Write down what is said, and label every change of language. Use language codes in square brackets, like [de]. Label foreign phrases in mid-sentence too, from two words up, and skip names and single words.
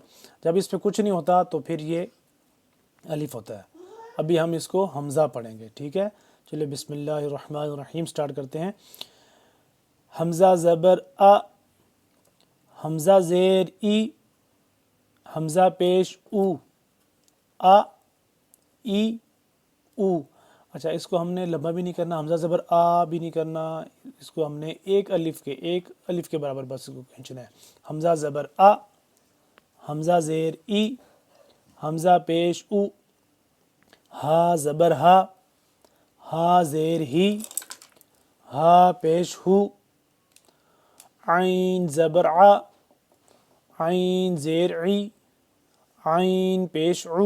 [ur] جب اس پہ کچھ نہیں ہوتا تو پھر یہ الف ہوتا ہے۔ ابھی ہم اس کو حمزہ پڑھیں گے، ٹھیک ہے؟ چلے [ar] بسم اللہ الرحمن الرحیم [ur] سٹارٹ کرتے ہیں۔ حمزہ زبر ا، حمزہ زیر ای، حمزہ پیش او، ا ای او۔ اچھا، اس کو ہم نے لمبا بھی نہیں کرنا، حمزہ زبر آ بھی نہیں کرنا، اس کو ہم نے ایک الف کے برابر بس اس کو کھینچنا ہے۔ حمزہ زبر آ، حمزہ زیر ای، حمزہ پیش او، ہا زبر ہا، ہا زیر ہی، ہا پیش ہو، عین زبر ع، عین زیر عی، عین پیش عو۔